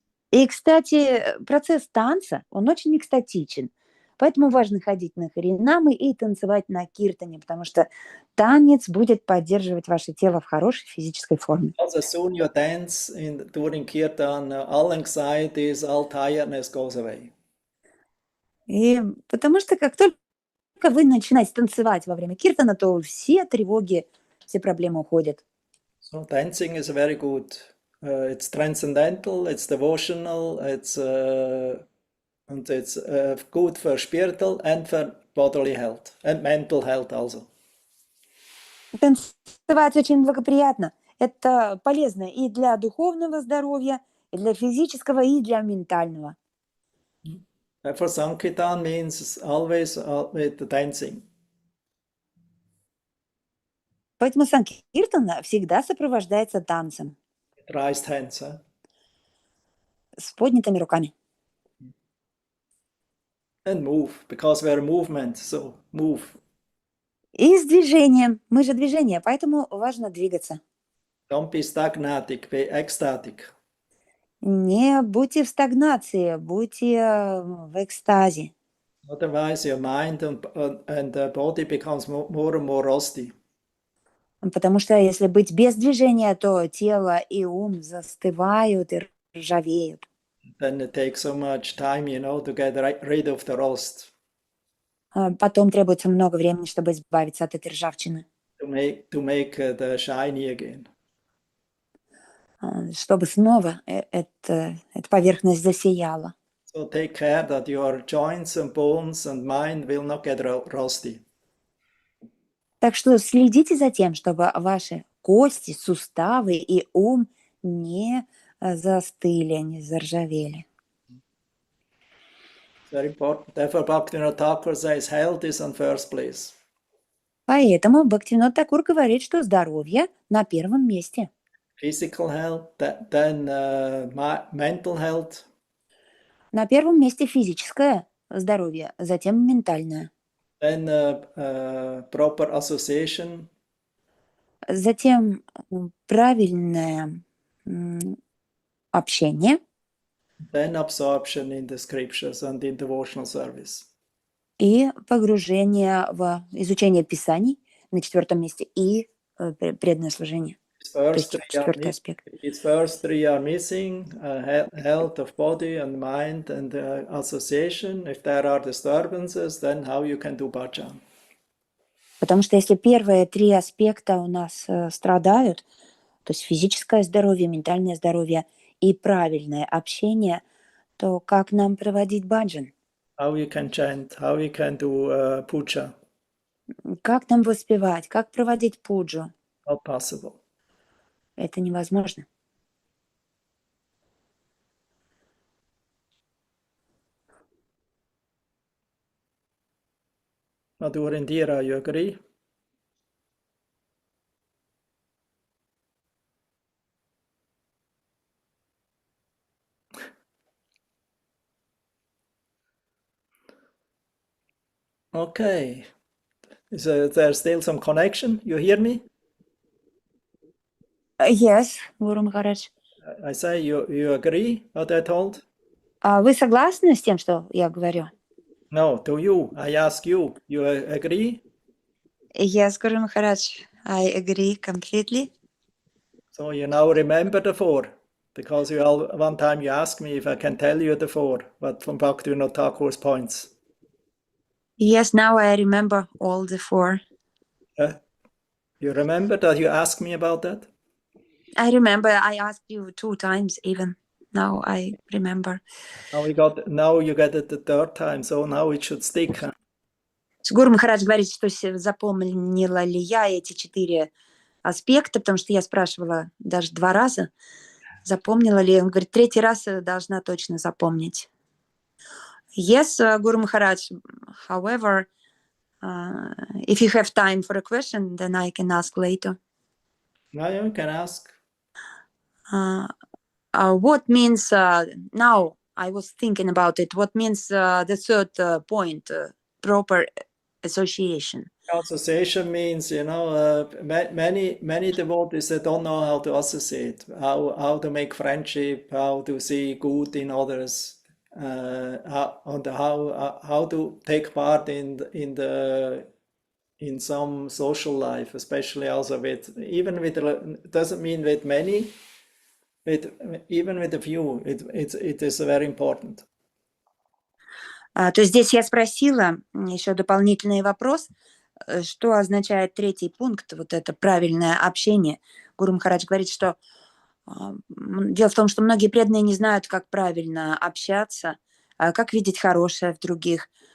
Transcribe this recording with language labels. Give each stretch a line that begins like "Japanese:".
Russian: И, кстати, процесс танца, он очень экстатичен. Поэтому важно ходить на харинамы и танцевать на киртане, потому что танец будет поддерживать ваше тело в хорошей физической форме.
English: Also soon you dance during kirtan, all anxieties, all tiredness goes away.
Russian: И потому что как только вы начинаете танцевать во время киртана, то все тревоги, все проблемы уходят.
English: So dancing is very good. It's transcendental, it's devotional, it's good for spiritual and for bodily health and mental health also.
Russian: Танцевать очень благоприятно. Это полезно и для духовного здоровья, и для физического, и для ментального.
English: For Sankirtan means always with the dancing.
Russian: Поэтому санкиртана всегда сопровождается танцем
English: With raised hands.
Russian: с поднятыми руками.
English: And move, because we're movement, so move.
Russian: И с движением. Мы же движение, поэтому важно двигаться.
English: Don't be stagnatic, be ecstatic.
Russian: Не будьте в стагнации, будьте в экстазе.
English: Otherwise, your mind and the body becomes more and more rusty.
Russian: Потому что если быть без движения, то тело и ум застывают и ржавеют.
English: Then it takes so much time, to get rid of the rust.
Russian: Потом требуется много времени, чтобы избавиться от этой ржавчины.
English: To make the shiny again.
Russian: Чтобы снова эта поверхность засияла.
English: So take care that your joints and bones and mind will not get rusty.
Russian: Так что следите за тем, чтобы ваши кости, суставы и ум не застыли, не заржавели.
English: It's very important. Therefore, Bhaktivinoda Thakur says health is on first place.
Russian: Поэтому Бхактивинод Такур говорит, что здоровье на первом месте.
English: Physical health, then mental health.
Russian: На первом месте физическое здоровье, затем ментальное.
English: Then proper association.
Russian: Затем правильное общение.
English: Then absorption in the scriptures and in devotional service.
Russian: И погружение в изучение Писаний на четвертом месте и преданное служение. То есть четвертый аспект.
English: Its first three are missing, health of body and mind and association. If there are disturbances, then how you can do bhajan?
Russian: Потому что если первые три аспекта у нас страдают, то есть физическое здоровье, ментальное здоровье и правильное общение, то как нам проводить баджан?
English: How you can chant, how you can do puja?
Russian: Как нам воспевать, как проводить пуджу?
English: Not possible.
Russian: Это невозможно.
English: Madhur Indira, you agree? Okay. Is there still some connection? You hear me? Yes, Гуру Махарадж. I say you agree what I told?
Russian: Вы согласны с тем, что я говорю?
English: No, to you. I ask you. You agree? Yes, Guru Maharaj, I agree completely. So you now remember the four, because one time you asked me if I can tell you the four, but from Bhaktivinoda Thakur's points. Yes, now I remember all the four. You remember that you asked me about that? I remember I asked you 2 times even. Now I remember. Now you get it the third time, so now it should stick. Huh?
Russian: Гуру Махарадж говорит, что запомнила ли я эти 4 аспекта, потому что я спрашивала даже 2 раза, запомнила ли. Он говорит, 3-й раз должна точно запомнить.
English: Yes, Guru Maharaj. However, if you have time for a question, then I can ask later. Now you can ask. What means, now I was thinking about it, what means the 3rd point, proper association? Association means, many devotees that don't know how to associate, how to make friendship, how to see good in others, how to take part in some social life, especially also doesn't mean with many, even with a few, it is very important.
Russian: То есть здесь я спросила еще дополнительный вопрос, что означает 3-й пункт, вот это правильное общение. Гуру Махарадж говорит, что дело в том, что многие преданные не знают, как правильно общаться, как видеть хорошее в других.